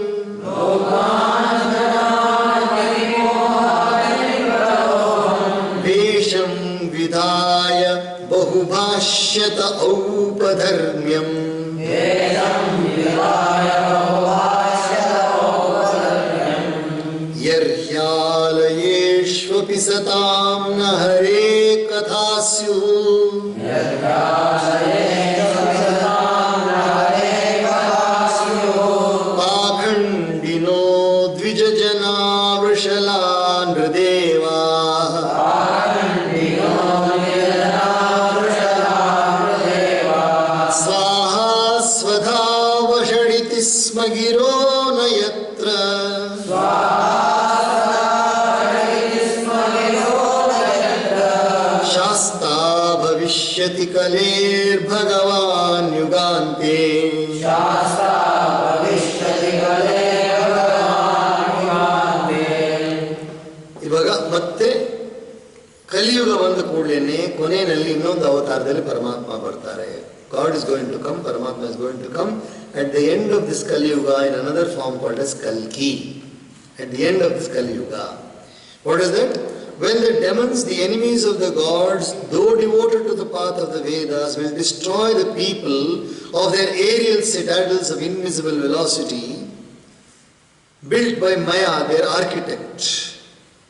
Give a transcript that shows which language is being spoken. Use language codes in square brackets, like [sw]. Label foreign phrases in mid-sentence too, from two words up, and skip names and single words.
[sa] ವೇಷಂ ವಿಧಾಯ ಬಹುಭಾಷ್ಯತ ಔಪಧರ್ಮ್ಯಂ ಯರ್ಹ್ಯಾಲಯೇಷ್ವಪಿ ಸತಾಂ ನ ಹರೇ ಕಥಾ ಸ್ಯುಃ ಪಾಖಂಡಿನೋ ದ್ವಿಜಜನಾ ವೃಷಲಾ ನೃದೇವಾಃ ಸ್ವಾಹಾ ಸ್ವಧಾ ವಷಡಿತಿ ಸ್ಮ ಗಿರೋ ನ ಯತ್ರ ಶಾಸ್ತಾ ಭವಿಷ್ಯತಿ ಕಲೇರ್ಭಗವಾನ್ ಯುಗಾಂತೆ. [kn] ಇವಾಗ ಮತ್ತೆ ಕಲಿಯುಗ ಬಂದ ಕೂಡಲೇ ಕೊನೆಯಲ್ಲಿ ಇನ್ನೊಂದು ಅವತಾರದಲ್ಲಿ ಪರಮಾತ್ಮ ಬರ್ತಾರೆ. [en] God is going to come, Paramatma is going to come at the end of this Kali Yuga in another form called as Kalki. At the end of this Kali Yuga. What is that? When the demons, the enemies of the gods, though devoted to the path of the Vedas, will destroy the people of their aerial citadels of invisible velocity, built by Maya, their architect.